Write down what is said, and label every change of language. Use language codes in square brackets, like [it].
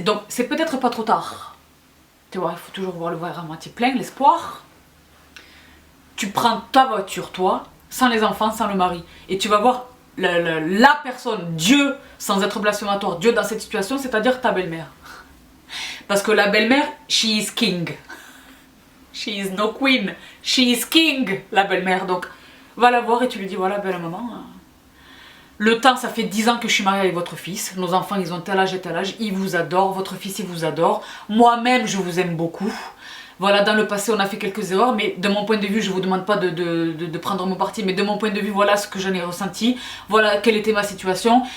[fr] Donc, c'est peut-être pas trop tard. Tu vois, il faut toujours voir le verre à moitié plein, l'espoir. Tu prends ta voiture, toi, sans les enfants, sans le mari, et tu vas voir la personne, Dieu, sans être blasphématoire, Dieu dans cette situation, c'est-à-dire ta belle-mère. Parce que la belle-mère, [en] she is king. She is no queen, she is king, [fr] la belle-mère. Donc, va la voir et tu lui dis, voilà, belle maman. Le temps, ça fait 10 ans que je suis mariée avec votre fils. Nos enfants, ils ont tel âge et tel âge. Ils vous adorent, votre fils, il vous adore. Moi-même, je vous aime beaucoup. Voilà, dans le passé, on a fait quelques erreurs, mais de mon point de vue, je ne vous demande pas de prendre mon parti, mais de mon point de vue, voilà ce que j'en ai ressenti, voilà quelle était ma situation.